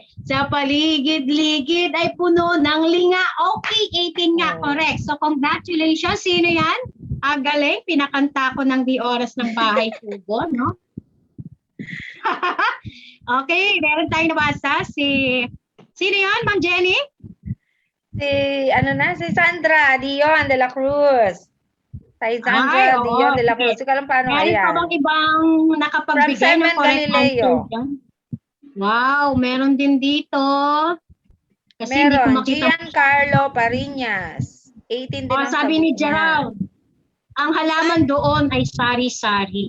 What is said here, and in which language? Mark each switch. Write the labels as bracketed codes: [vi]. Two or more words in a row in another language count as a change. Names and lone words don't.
[tl] Sa paligid-ligid ay puno ng linga. Okay, 18 nga, correct. So, congratulations. Sino yan? Galing. Pinakanta ko ng di oras ng bahay kubo, no? Okay, meron tayong nabasa. Sino yan, Ma'am Jenny? Si Sandra Dion de la Cruz. Si Sandra Dion de la Cruz. Sige lang paano meron ayan. pa bang ibang nakapagbigay From ng Seven correct Galileo. answer dyan? Wow, meron din dito. Kasi hindi ko Meron, makita. Giancarlo Pariñas. 18 din ang Sabi ni sagot niya. Gerald, ang halaman doon ay sari-sari.